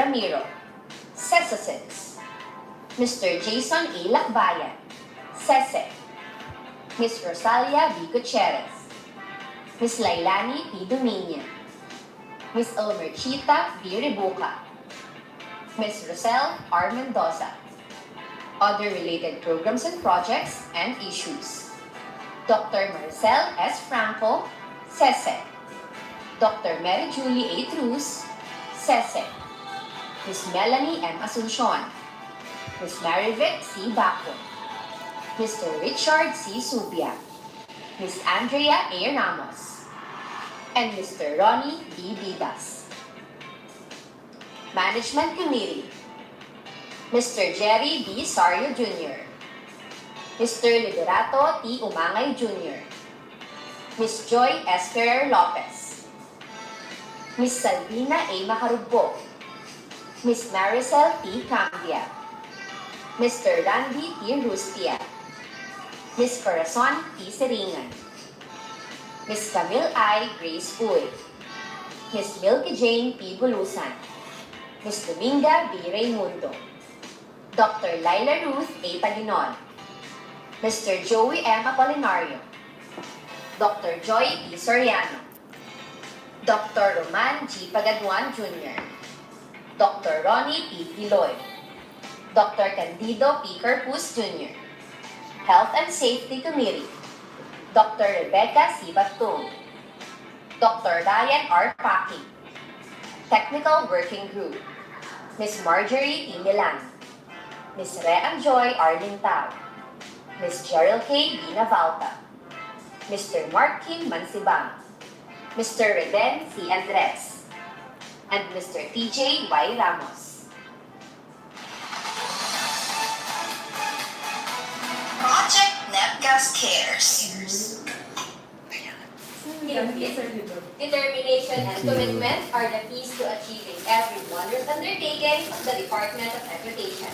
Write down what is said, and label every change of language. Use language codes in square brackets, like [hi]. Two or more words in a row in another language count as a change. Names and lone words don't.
[en] Ramiro, CESE 6. Mr. Jason A. Lakbayan, CESE. Ms. Rosalia B. Gutierrez. Ms. Lailani P. Dominia. Ms. Elmerchita B. Ribuca. Ms. Rosel R. Mendoza. Other related programs and projects and issues. Dr. Marcel S. Franco, CESE. Dr. Mary Julie A. Cruz, CESE. Ms. Melanie M. Asuncion. Ms. Marivic C. Bacon. Mr. Richard C. Subia. Ms. Andrea A. Ramos. And Mr. Ronnie D. Didas. Management Committee. Mr. Jerry B. Sario Jr. Mr. Liberato T. Umangay Jr. Ms. Joy S. Ferrer Lopez. Ms. Salvina A. Macarugbo. Ms. Maricel T. Cambia. Mr. Randy T. Rustia. Ms. Corazon T. Seringan. Ms. Camille I. Grace Uy. Ms. Milky Jane P. Bulusan. Ms. Dominga B. Raimundo. Dr. Laila Ruth A. Taginon. Mr. Joey M. Apolinario. Dr. Joy P. Soriano. Dr. Roman G. Pagaduan Jr. Dr. Ronnie P. Piloy. Dr. Candido P. Carpus Jr. Health and Safety Committee. Dr. Rebecca C. Batung. Dr. Ryan R. Paki. Technical Working Group, Ms. Marjorie T. Milan, Ms. Rean Joy Arlin Tao, Ms. Gerald K. B. Navalta, Mr. Mark Kim Mansibang, Mr. Reden C. Andres, and Mr. TJ Y. Ramos. Project NetGas Cares. Determination and commitment are the keys to achieving every wondrous undertaking of the Department of Education.